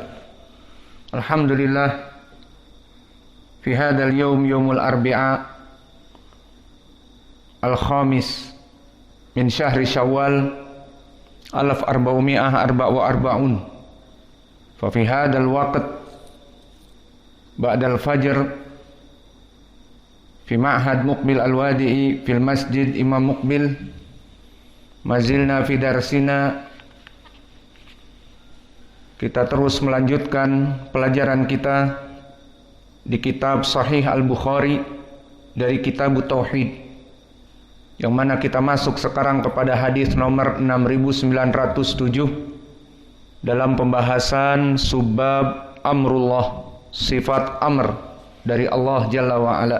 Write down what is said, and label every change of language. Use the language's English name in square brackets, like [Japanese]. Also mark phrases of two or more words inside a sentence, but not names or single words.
[Arabic] الحمد لله في هذا اليوم يوم الأربعاء الخامس من شهر شوال 1444 فـ في هذا الوقت بعد الفجر في معهد مقبل الوادعي في المسجد إمام مقبل ما زلنا في درسنا. [Indonesian] Kita terus melanjutkan pelajaran kita di kitab Sahih Al-Bukhari dari kitab Tauhid, yang mana kita masuk sekarang kepada hadis nomor 6907 dalam pembahasan subbab amrullah, sifat amr dari Allah [Arabic] جل وعلا.